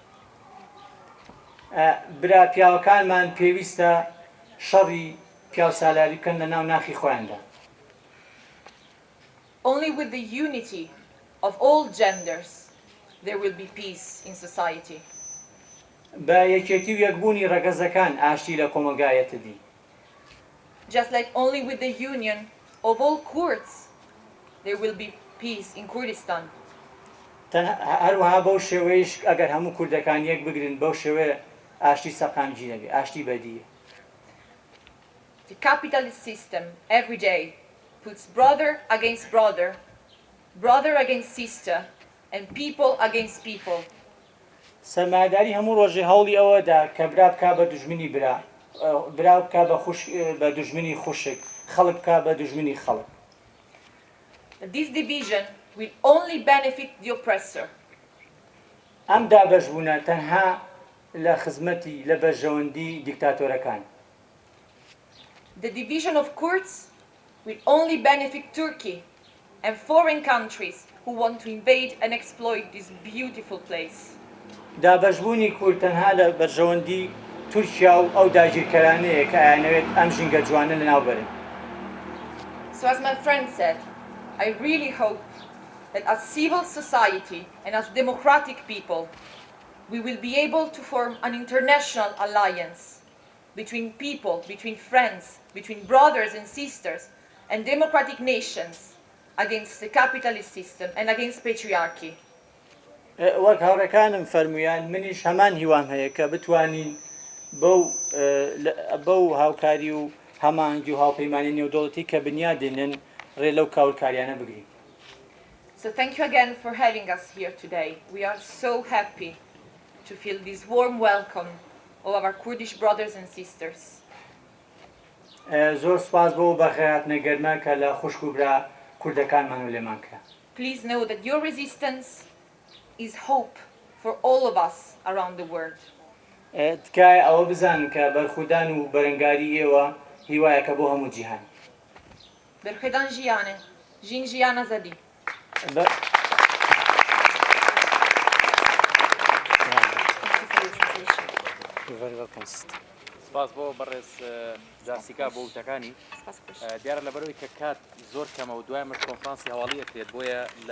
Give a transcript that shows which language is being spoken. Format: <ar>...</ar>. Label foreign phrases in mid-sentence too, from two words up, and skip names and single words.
<ckb>برا پیاوەکانمان پێویستە شەڕی پیاوسالاری بکەن لە ناو ناخی خۆیاندا.</ckb> <en>Only with the unity of all genders there will be peace in society.</en> <ckb>بە یەکێتی و یەکبوونی ڕەگەزەکان ئاشتی لە کۆمەلگایەتە دی.</ckb> <en>Just like only with the union of all Kurds there will be peace in Kurdistan.</en> <ckb>هەروەها بەو شێوەیەش ئەگەر هەموو کوردەکان یەک بگرن بەو شێوەیە ئاشتی سەقامجی دەبێت ئاشتی بەدیە.</ckb> <en>The capitalist system every day puts brother against brother, brother against sister, and people against people.</en> <ckb>سەرمایەداری هەموو ڕۆژێ هەوڵی ئەوەدا کە برا بکا بە دوژمنی برا، برا بکا بە دوژمنی خوشک، خەڵک بکا بە دوژمنی خەڵک.</ckb> <en>This division will only benefit the oppressor.</en> <ckb>ئەم دابەشبوونە تەنها لە خزمەتی لە بەرژەوەندی دیکتاتۆرەکان.</ckb> <en>The division of Kurds will only benefit Turkey and foreign countries who want to invade and exploit this beautiful place.</en> <ckb>دابەشبوونی کورد تەنها لە بەرژەوەندی تورکیا و ئەو داگیرکەرانەیە کە ئایانەوێت ئەم ژینگە جوانە لەناوبەرن.</ckb> <en>So as my friend said, I really hope that as civil society and as democratic people, we will be able to form an international alliance between people, between friends, between brothers and sisters, and democratic nations against the capitalist system and against patriarchy.</en> <ckb>وەک هاوڕێکانم فەرمویان منیش هەمان هیوام هەیە کە بتوانین بەو هاوکاری و هەمانگی و هاوپەیمانی نێودەوڵەتی کە بنیادێنن ڕێ لەو کاولکاریانە بگرین.</ckb> <en>So thank you again for having us here today. We are so happy to feel this warm welcome of our Kurdish brothers and sisters.</en> <ckb>زۆر سپاس بۆ بەخێهاتنە گەرمە کە لە خوشک و برا کوردەکانمان و لێمان کرا.</ckb> <en>Please know that your resistance is hope for all of us around the world.</en> <ckb>تکایە ئەوە بزانن کە بەرخودان و بەرەنگاری ئێوە هیوایەکە بۆ هەموو جیهان.</ckb> <ku>برخێدان ژیانێ ژین ژیان ئازادی.</ku> <ckb>سپاس بۆ بەڕێز جاسیکا بۆ وتەکانی دیارە لەبەرەوەی کە کات زۆر کەمە و دوای مش کۆنفرانسی هەواڵی ئەکرێت بۆیە لە</ckb>